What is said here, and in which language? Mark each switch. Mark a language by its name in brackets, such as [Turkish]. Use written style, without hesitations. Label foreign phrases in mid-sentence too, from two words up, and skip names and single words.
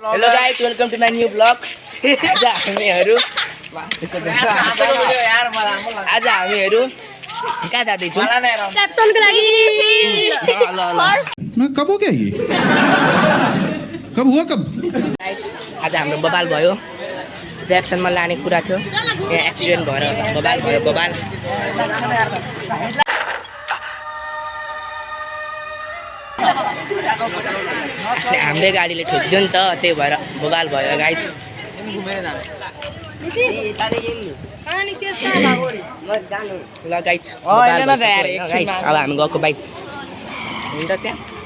[English] Hello guys, welcome to my new vlog. [Nepali] आज हामीहरु कहाँ जाँदैछौँ? क्याप्सनको लागि [Hindi] मैं कब हो गया ये कब हुआ कब [Nepali] आज हाम्रो बबाल भयो क्याप्सनमा लाने कुरा थियो यहाँ एक्सिडेन्ट भएर बबाल भयो बबाल हामीले गाडीले ठोक्दियो नि त त्यही भएर बबाल भयो गाइस ल गाइस अब हामी गएको बाइक हुन्छ त्यहाँ